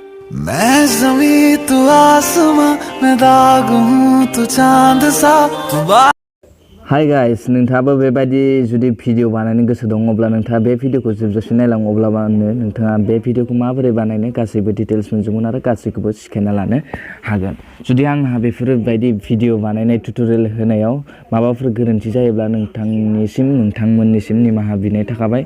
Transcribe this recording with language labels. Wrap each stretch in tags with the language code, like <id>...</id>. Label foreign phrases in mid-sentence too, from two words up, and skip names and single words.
<hi>मैं जमीन तू आसमां मैं दाग हूँ तू चांद सा</hi> <en>hi guys</en> <brx>नोंथाङाबो बेबायदि जुदि भिडिअ बानायनो गोसो दं अब्ला नोंथाङा बे भिडिअखौ जोबजासिम नायलां अब्लानो नोंथाङा बे भिडिअखौ माबोरै बानायनो गासैबो डिटेल्स मोनजोबगोन आरो गासैखौबो सिखायना लानो हागोन। जुदि आंहा बेफोरबायदि भिडिअ बानायनाय टिउटरियेल होनायाव माबाफोर गोरोन्थि जायोब्ला नोंथांमोननिसिम निमाहा बिनाय थाखाबाय।</brx>